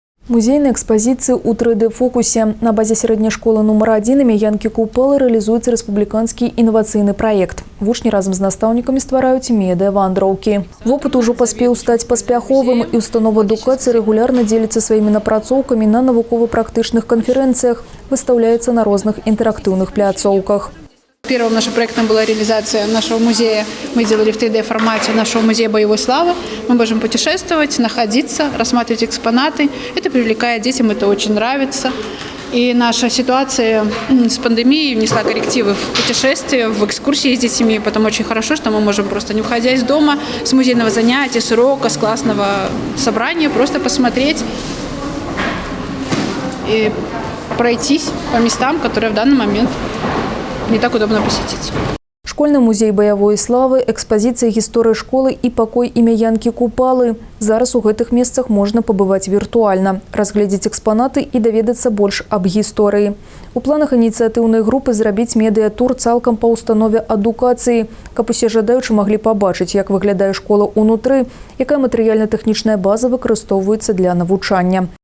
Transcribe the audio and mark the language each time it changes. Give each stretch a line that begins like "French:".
Belarusian: Музейныя экспазіцыі ў 3D-фокусе. На базе сярэдняй школы нумар 1 імя Янкі Купалы рэалізуецца рэспубліканскі інавацыйны праект. Вучні разам з настаўнікамі ствараюць медыа-вандроўкі. Вопыт ужо паспеў стаць паспяховым, і установа адукацыі рэгулярна дзеліцца сваімі напрацоўкамі на навукова-практычных канферэнцыях, выстаўляецца на розных інтэрактыўных пляцоўках.
Russian: Первым нашим проектом была реализация нашего музея. Мы делали в 3D-формате нашего музея боевой славы. Мы можем путешествовать, находиться, рассматривать экспонаты. Это привлекает детям, это очень нравится. И наша ситуация с пандемией внесла коррективы в путешествия, в экскурсии с детьми. Потому очень хорошо, что мы можем просто, не выходя из дома, с музейного занятия, с урока, с классного собрания, просто посмотреть и пройтись по местам, которые в данный момент не так удобно посетить.
Belarusian: Школьны музей баявой славы, экспазіцыя гісторыі школы і пакой імя Янкі Купалы. Зараз у гэтых месцах можна пабываць віртуальна, разгледзець экспанаты і даведацца больш аб гісторыі. У планах ініцыятыўнай групы зрабіць медыятур цалкам па установе адукацыі, каб усе жадаючы маглі пабачыць, як выглядае школа ўнутры, якая матэрыяльна-тэхнічная база выкарыстоўваецца для навучання.